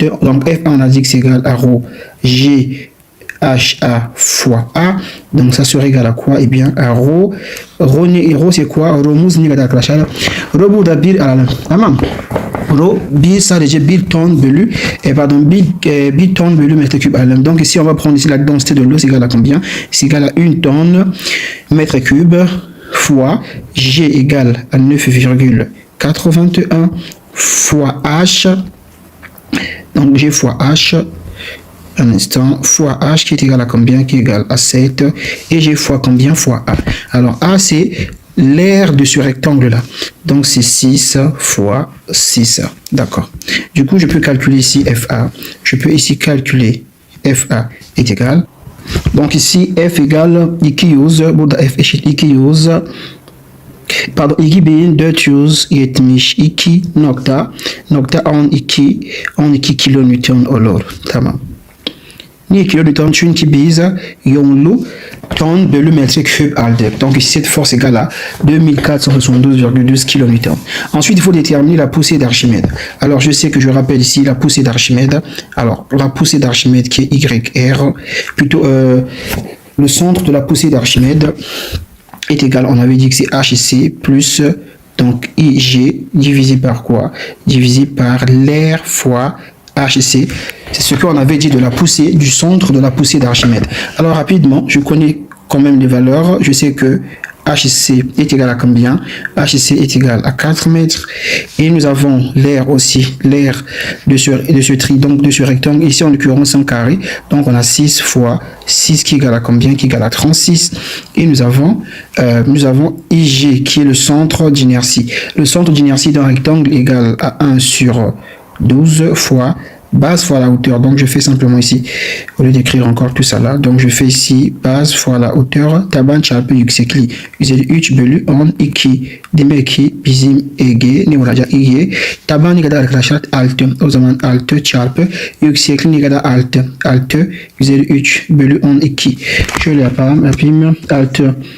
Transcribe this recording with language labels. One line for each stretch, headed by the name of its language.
French: Donc FA on a dit que c'est égal à Rho G HA fois A. Donc ça serait égal à quoi? Eh bien à Rho. Rho c'est quoi?
Turkish: Rho'muz ne kadar arkadaşlar? Rho burada 1 alalım. Tamam. Rho sadece 1 tonne bölü bir tonne bölü mètre cube alalım.
French: Donc ici on va prendre ici la densité de l'eau, c'est égal à combien? C'est égal à 1 tonne mètre cube fois G égale à 9,81 fois H. Donc G fois H, un instant, fois H qui est égal à combien? Qui est égal à 7. Et G fois combien? Fois A. Alors A c'est l'aire de ce rectangle là, donc c'est 6 fois 6, d'accord. Du coup je peux calculer ici FA, je peux ici calculer FA est égal, donc ici F égale 200,
Turkish: burada F eşit 200, pardon 2472.12 kilonewton olur, tamam. Niye kilonewton? Çünkü biz yoğunluğu tonne bölü metre cube aldık.
French: Donc ici cette force égale à 2472,12 kN. Ensuite il faut déterminer la poussée d'Archimède. Alors je sais que je rappelle ici la poussée d'Archimède. Alors la poussée d'Archimède qui est YR, plutôt le centre de la poussée d'Archimède est égal, on avait dit que c'est HC plus donc IG divisé par quoi? Divisé par l'air fois HC. C'est ce qu'on avait dit de la poussée, du centre de la poussée d'Archimède. Alors rapidement, je connais quand même les valeurs. Je sais que HC est égal à combien? HC est égal à 4 mètres. Et nous avons l'air aussi, l'air de ce tri, donc de ce rectangle. Ici, en l'occurrence, un carré. Donc, on a 6 fois 6 qui est égal à combien? Qui est égal à 36. Et nous avons IG qui est le centre d'inertie. Le centre d'inertie d'un rectangle est égal à 1 sur 12 fois base fois la hauteur. Donc je fais simplement ici, au lieu d'écrire encore tout ça là, donc je fais ici base fois la hauteur.
Turkish: Taban çarpı yüksekliği üzeri 3 bölü 12 demek ki bizim EG ne olacak? EG taban ne kadar arkadaşlar? 6. O zaman 6 çarpı yüksekliği ne kadar? 6. 6 üzeri 3 bölü 12. Şöyle yapalım. 6.